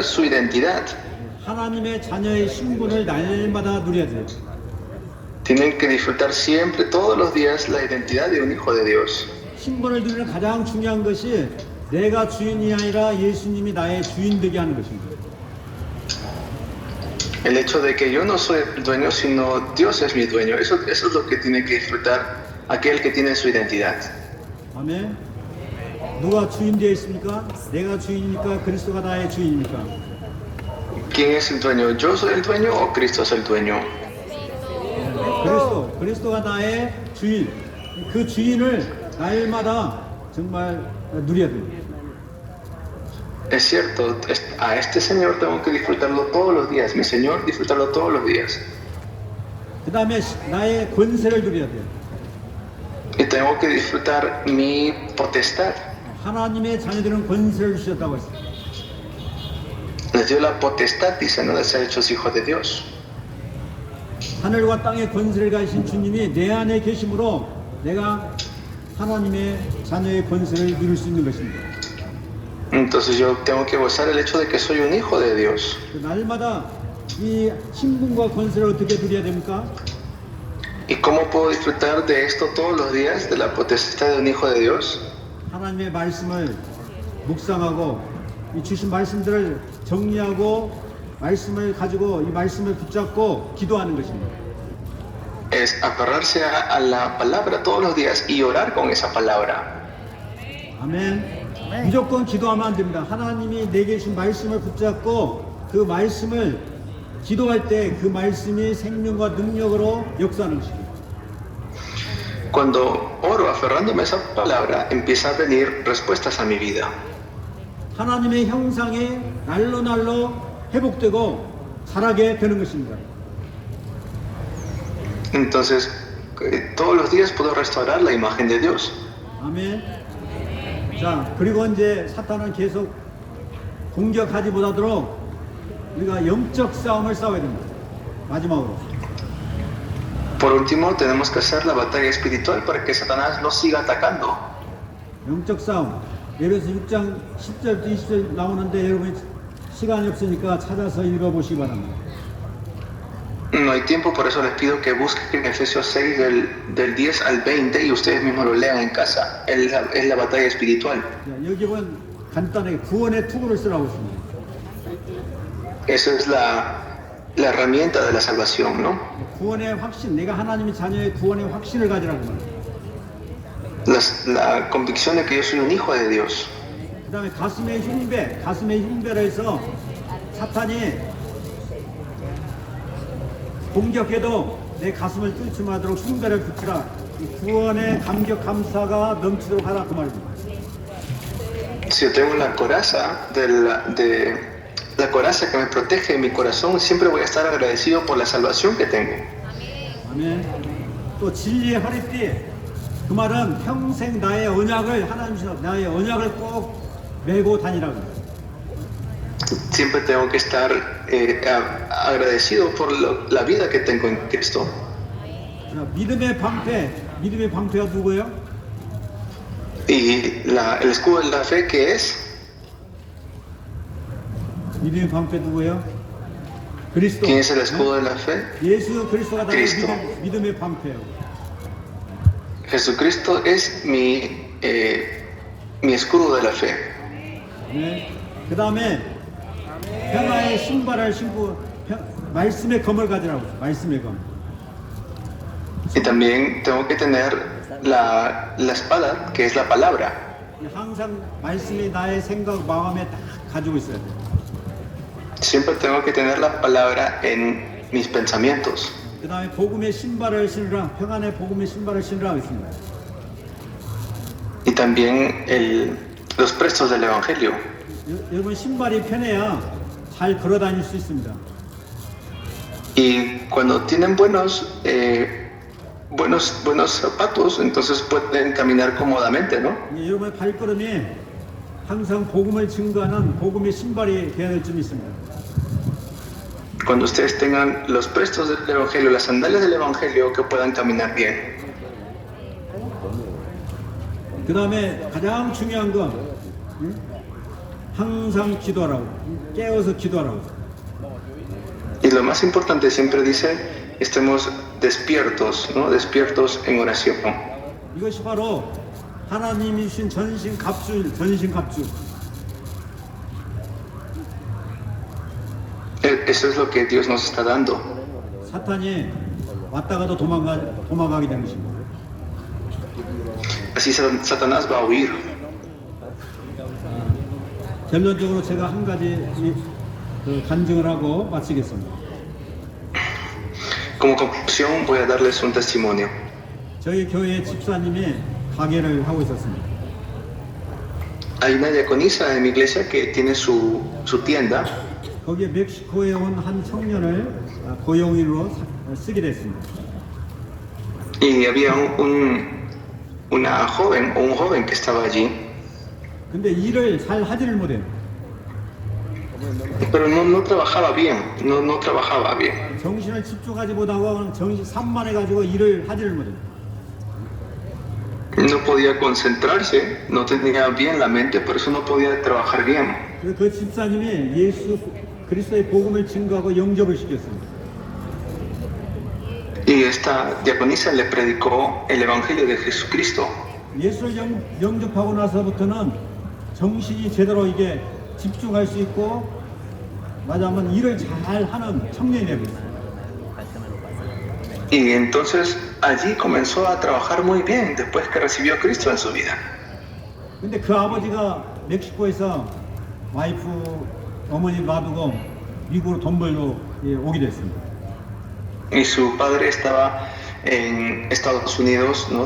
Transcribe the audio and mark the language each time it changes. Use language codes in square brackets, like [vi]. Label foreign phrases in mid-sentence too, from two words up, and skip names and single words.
[es] Su identidad. [ko] 하나님의 자녀의 신분을 날마다 누려야 돼. [es] Tienen que disfrutar siempre, todos los días, la identidad de un hijo de Dios. [ko] 신분을 누리는 가장 중요한 것이 내가 주인이 아니라 예수님이 나의 주인 되게 하는 것입니다. [es] El hecho de que yo no soy el dueño, sino Dios es mi dueño. Eso es lo que tiene que disfrutar aquel que tiene su identidad. [ko] 아멘. 누가 주인 되어 있습니까? 내가 주인입니까? 그리스도가 나의 주인입니까? [es] ¿Quién es el dueño? ¿Yo soy el dueño o Cristo es el dueño? [ko] 그리스도가 나의 주인. 그 주인을 날마다 정말 누려야 됩니다. [es] Es cierto, a este Señor tengo que disfrutarlo todos los días. Mi Señor, disfrutarlo todos los días. [ko] 그 다음에 나의 권세를 누려야 돼요. [es] Y tengo que disfrutar mi potestad. [ko] 하나님의 자녀들은 권세를 주셨다고 했어요. [es] Les dio la potestad, dice, no de ser hechos hijos de Dios. [ko] 하늘과 땅의 권세를 가지신 주님이 내 안에 계심으로 내가 하나님의 자녀의 권세를 누릴 수 있는 것입니다. [es] Entonces yo tengo que gozar el hecho de que soy un hijo de Dios. [ko] 날마다 이 신분과 권세를 어떻게 누려야 됩니까? [es] ¿Y cómo puedo disfrutar de esto todos los días, de la potestad de un hijo de Dios? [ko] 하나님의 말씀을 묵상하고 이 주신 말씀들을 정리하고 말씀을 가지고 이 말씀을 붙잡고 기도하는 것입니다. [es] Es aferrarse a la palabra todos los días y orar con esa palabra. [ko] 아멘. 무조건 기도하면 안 됩니다. 하나님이 내게 주신 말씀을 붙잡고 그 말씀을 기도할 때 그 말씀이 생명과 능력으로 역사하는 것입니다. [es] Cuando oro aferrándome a esa palabra, empiezan a venir respuestas a mi vida. [ko] 하나님의 형상이 날로 회복되고 자라게 되는 것입니다. [es] Entonces, todos los días puedo restaurar la imagen de Dios. [ko] 아멘. 자, 그리고 이제 사탄은 계속 공격하지 못하도록 우리가 영적 싸움을 싸워야 됩니다. 마지막으로. [es] Por último, tenemos que hacer la batalla espiritual para que Satanás no siga atacando. [ko] 영적 싸움. 예배서 6장 10절부터 20절 나오는데 여러분이 시간이 없으니까 찾아서 읽어보시기 바랍니다. [es] No hay tiempo, por eso les pido que busquen Efesios 6 del 10 al 20 y ustedes mismos lo lean en casa. Es la batalla espiritual. [ko] 자, 여기 보면 간단하게 구원의 투구를 쓰라고 있습니다. [es] Esa es la herramienta de la salvación, ¿no? [ko] 구원의 확신, 내가 하나님의 자녀의 구원의 확신을 가지라고 말합니다. [es] La convicción de que yo soy un hijo de Dios. [ko] 그 다음에 가슴의 흉배를 해서 사탄이 공격해도 내 가슴을 뚫지 못하도록 흉배를 붙이라. 이 구원의 감격 감사가 넘치도록 하라 그 말입니다. [es] Si yo tengo la coraza la coraza que me protege en mi corazón, siempre voy a estar agradecido por la salvación que tengo. [ko] 아멘. 또 진리의 허리띠. 그 말은 평생 나의 언약을 하나님께서 나의 언약을 꼭 메고 다니라고 합니다. [es] Siempre tengo que estar agradecido por la vida que tengo en Cristo. [ko] 자, 믿음의 방패가 누구예요? [es] Y el escudo de la fe, ¿qué es? [ko] 믿음의 방패 누구예요? 그리스도. [es] ¿Quién es el escudo de la fe? [ko] 예수 그리스도가 나의 그리스도. 믿음의 방패예요. [es] Jesucristo es mi escudo de la fe. [ko] 네. 그 다음에 평화의 신발을 신고 말씀의 검을 가지라고. 말씀의 검. [es] Y también tengo que tener la espada, que es la palabra. [ko] 항상 말씀이 나의 생각 마음에 딱 가지고 있어야 돼. [es] Siempre tengo que tener la palabra en mis pensamientos. [ko] 그 다음에 복음의 신발을 신으라. 평안의 복음의 신발을 신으라 하겠습니다. [es] Y también los prestos del Evangelio. [ko] 여러분 신발이 편해야 잘 걸어 다닐 수 있습니다. [es] Y cuando tienen buenos zapatos, entonces pueden caminar cómodamente, ¿no? [ko] 예, 여러분의 발걸음이 항상 복음을 증거하는 복음의 신발이 되어야 될 점이 있습니다. [es] Cuando ustedes tengan los prestos del Evangelio, las sandalias del Evangelio, que puedan caminar bien. [ko] 그 다음에 가장 중요한 건 항상 기도하라고, 깨어서 기도하라고. [es] Y lo más importante siempre dice, estemos despiertos, ¿no? Despiertos en oración. [ko] 이것이 바로 하나님이 주신 전신 갑주. [es] Eso es lo que Dios nos está dando. [ko] 사탄이 왔다 가도 도망가게 되는 것입니다. [es] Así Satanás va a huir. [ko] 결론적으로 제가 한 가지 간증을 하고 마치겠습니다. [es] Como conclusión voy a darles un testimonio. [ko] 저희 교회 집사님이 가게를 하고 있었습니다. [es] Hay una diaconisa en mi iglesia que tiene su tienda [ko] 거기에 멕시코에 온 한 청년을 고용인으로 쓰게 됐습니다. [es] y había una joven o un joven que estaba allí, [ko] 근데 일을 잘 하지를 못해요. [es] pero no trabajaba bien, no trabajaba bien. [ko] 정신을 집중하지 못하고 정신 산만해가지고 일을 하지를 못해요. [es] No podía concentrarse, no tenía bien la mente, por eso no podía trabajar bien. [ko] 그래서 그 집사님이 예수 그리스도의 복음을 증거하고 영접을 시켰습니다. [es] Y esta diaconisa le predicó el Evangelio de Jesucristo. [ko] 예수를 영접하고 나서부터는 정신이 제대로 이게 집중할 수 있고 말하자면 일을 잘 하는 청년이 되었어요. [es] Y entonces allí comenzó a trabajar muy bien después que recibió a Cristo en su vida. [ko] 근데 그 아버지가 멕시코에서 와이프 어머니 놔두고 미국으로 돈 벌러 오게 됐습니다. [es] Y su padre estaba en Estados Unidos, ¿no?